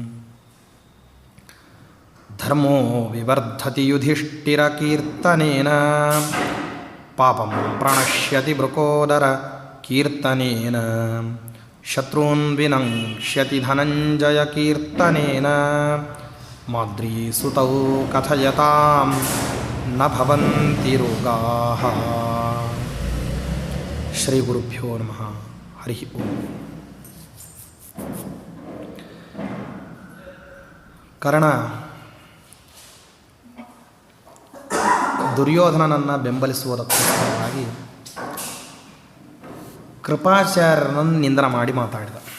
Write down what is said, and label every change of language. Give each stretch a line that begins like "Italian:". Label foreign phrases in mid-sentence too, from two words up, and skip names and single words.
Sanskrit: ಧರ್ಮೋ ವಿವರ್ಧತಿ ಯುಧಿಷ್ಠಿರಕೀರ್ತನೇನ ಪಾಪಂ ಪ್ರಣಶ್ಯತಿ ಬೃಕೋದರ ಕೀರ್ತನೇನ ಶತ್ರೂನ್ ವಿನಂಕ್ಷ್ಯತಿ ಧನಂಜಯ ಕೀರ್ತನೇನ ಮಾದ್ರೀಸುತೌ ಕಥಯತಾಂ ನ ಭವಂತಿ ರೋಗಾಃ. ಶ್ರೀ ಗುರುಭ್ಯೋ ನಮಃ. ಹರಿ ಓಂ.
Kannada: ಕರ್ಣ ದುರ್ಯೋಧನನನ್ನು ಬೆಂಬಲಿಸುವುದಕ್ಕೋಸ್ಕರವಾಗಿ ಕೃಪಾಚಾರ್ಯರನ್ನು ನಿಂದನೆ ಮಾಡಿ ಮಾತಾಡಿದ.